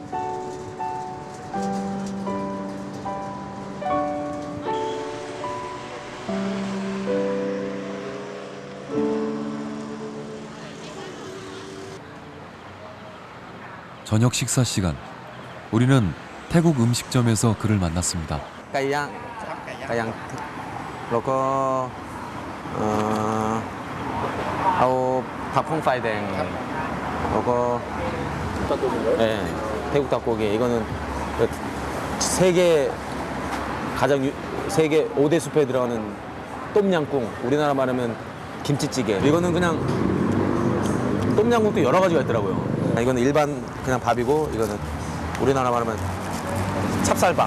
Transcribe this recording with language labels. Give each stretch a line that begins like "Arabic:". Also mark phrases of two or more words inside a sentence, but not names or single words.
Korean: 저녁 식사 시간, 우리는 태국 음식점에서 그를 만났습니다.
Thai: ไก่ย่างแล้วก็เอาผักข้องไฟแดงแล้วก็
Korean: 태국 닭고기 이거는 세계 5대 숲에 들어가는 똠양꿍 우리나라 말하면 김치찌개 이거는 그냥 똠양꿍도 여러 가지가 있더라고요. 이거는 일반 그냥 밥이고 이거는 우리나라 말하면 찹쌀밥.